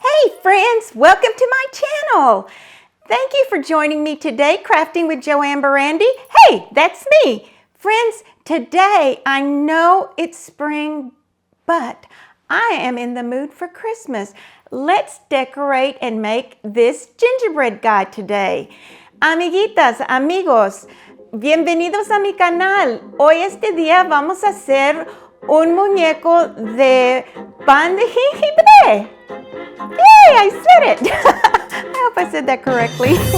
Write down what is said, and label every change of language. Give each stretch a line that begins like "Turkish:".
English: Hey friends, welcome to my channel. Thank you for joining me today, Crafting with JoAnn Barrandey. Hey, that's me. Friends, today I know it's spring, but I am in the mood for Christmas. Let's decorate and make this gingerbread guy today.
Spanish: Amiguitas, amigos, bienvenidos a mi canal. Hoy este día vamos a hacer un muñeco de pan de jengibre.
English: Yay, I said it! I hope I said that correctly.